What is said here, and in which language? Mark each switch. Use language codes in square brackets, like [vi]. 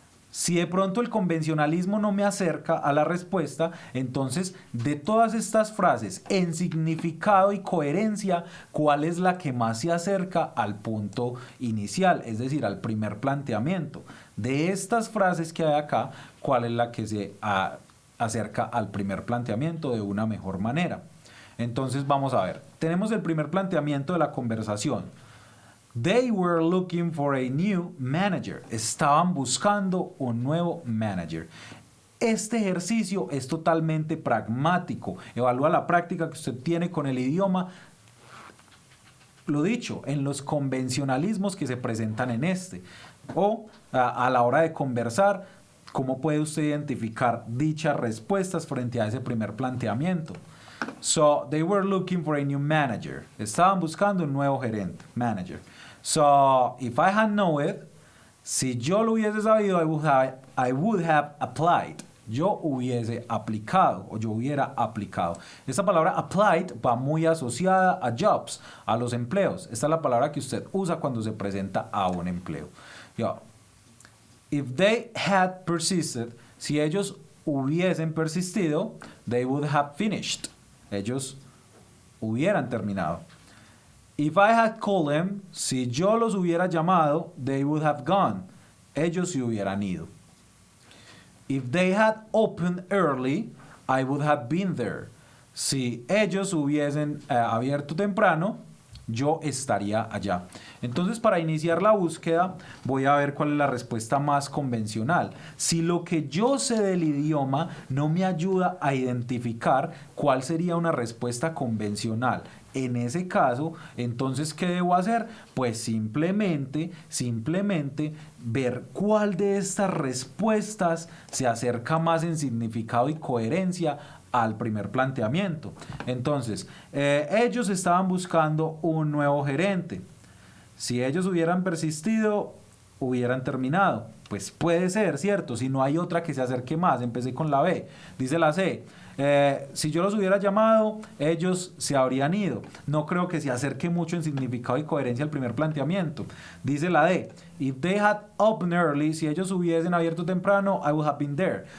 [es] Si de pronto el convencionalismo no me acerca a la respuesta, entonces de todas estas frases en significado y coherencia, ¿cuál es la que más se acerca al punto inicial? Es decir, al primer planteamiento. De estas frases que hay acá, ¿cuál es la que se acerca al primer planteamiento de una mejor manera? Entonces vamos a ver. Tenemos el primer planteamiento de la conversación. [en] They were looking for a new manager. [es] Estaban buscando un nuevo manager. Este ejercicio es totalmente pragmático. Evalúa la práctica que usted tiene con el idioma. Lo dicho, en los convencionalismos que se presentan en este. O a la hora de conversar, ¿cómo puede usted identificar dichas respuestas frente a ese primer planteamiento? [en] So, they were looking for a new manager. [es] Estaban buscando un nuevo gerente, [en] manager. So, if I had known it, [es] si yo lo hubiese sabido, [en] I would have applied. [es] Yo hubiese aplicado o yo hubiera aplicado. Esta palabra applied va muy asociada a jobs, a los empleos. Esta es la palabra que usted usa cuando se presenta a un empleo. [en] Yo, if they had persisted, [es] si ellos hubiesen persistido, [en] they would have finished. [es] Ellos hubieran terminado. [en] If I had called them, [es] si yo los hubiera llamado, [en] they would have gone. [es] Ellos se hubieran ido. [en] If they had opened early, I would have been there. [es] Si ellos hubiesen abierto temprano, yo estaría allá. Entonces, para iniciar la búsqueda, voy a ver cuál es la respuesta más convencional. Si lo que yo sé del idioma no me ayuda a identificar cuál sería una respuesta convencional en ese caso, entonces, ¿qué debo hacer? Pues simplemente ver cuál de estas respuestas se acerca más en significado y coherencia al primer planteamiento. Entonces, ellos estaban buscando un nuevo gerente. Si ellos hubieran persistido, hubieran terminado. Pues puede ser, ¿cierto? Si no hay otra que se acerque más. Empecé con la B. Dice la C. Si yo los hubiera llamado, ellos se habrían ido. No creo que se acerque mucho en significado y coherencia al primer planteamiento. Dice la D. [en] If they had opened early, [es] si ellos hubiesen abierto temprano, [en] I would have been there.